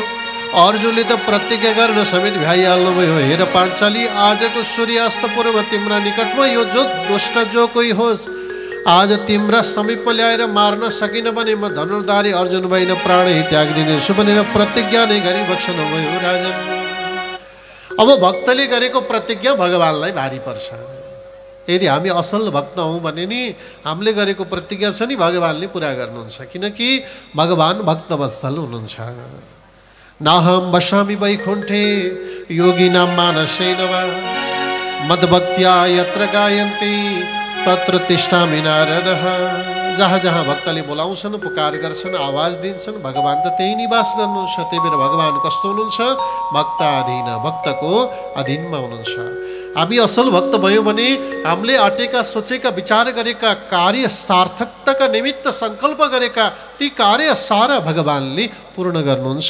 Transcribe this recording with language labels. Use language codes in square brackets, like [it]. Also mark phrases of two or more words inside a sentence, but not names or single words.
[ne] अर्जुनले त प्रतिज्ञा गर्न समेत भ्याइहाल्नुभयो, हेर पाञ्चाली, आजको सूर्यास्त पूर्व तिम्रा निकटमा यो जो दुष्ट जो कोही होस्, आज तिम्रा समीपमा ल्याएर मार्न सकिन भने म धनुर्धारी अर्जुन भइन प्राणै त्याग दिनेछु भनेर प्रतिज्ञा नै गरिबक्स्नुभयो राजन। अब भक्तले गरेको प्रतिज्ञा भगवानलाई भारी पर्छ। यदि हामी असल भक्त हौँ भने नि हामीले गरेको प्रतिज्ञा छ नि भगवानले पुरा गर्नुहुन्छ, किनकि भगवान भक्तवत्सल हुनुहुन्छ। [sa] नाहम वसामि वैकुण्ठे योगिनां मानसेन वा मद्भक्त्या यत्र गायन्ति तत्र तिष्ठामि नारदः। [ne] जहाँ जहाँ भक्तले बोलाउँछन्, पुकार गर्छन्, आवाज दिन्छन्, भगवान त त्यही निवास गर्नुहुन्छ। त्यही भएर भगवान कस्तो हुनुहुन्छ? भक्ताधीन, भक्तको अधीनमा हुनुहुन्छ। हामी असल भक्त भयौँ भने हामीले आँटेका सोचेका विचार गरेका कार्य सार्थकताका निमित्त सङ्कल्प गरेका ती कार्य सारा भगवानले पूर्ण गर्नुहुन्छ।